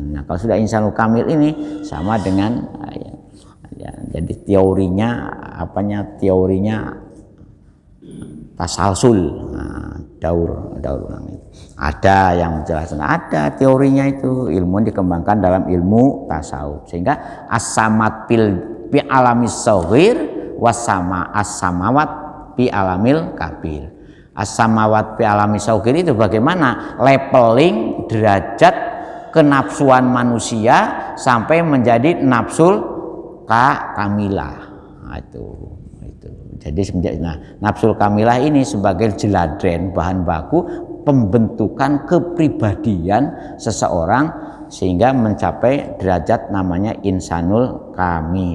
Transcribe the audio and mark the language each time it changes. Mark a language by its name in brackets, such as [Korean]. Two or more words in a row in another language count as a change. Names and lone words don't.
[Indonesian] Nah, kalau sudah [Arabic] الإنسان الكامل [Indonesian] ini sama dengan jadi teorinya tasalsul, daur ulang itu. Ada yang menjelaskan, ada teorinya itu, ilmu dikembangkan dalam ilmu tasawuf, sehingga [Arabic] الصمد في العالم الصغير وسما السماوات في العالم الكبير. السماوات في العالم الصغير [Indonesian] itu bagaimana leveling derajat kenafsuan manusia sampai menjadi [Arabic] النفس الكاملة. [Indonesian] Nah, itu. Jadi [Arabic] النفس الكاملة [Indonesian] ini sebagai jeladren, bahan baku pembentukan kepribadian seseorang sehingga mencapai derajat namanya [Arabic] الإنسان الكامل.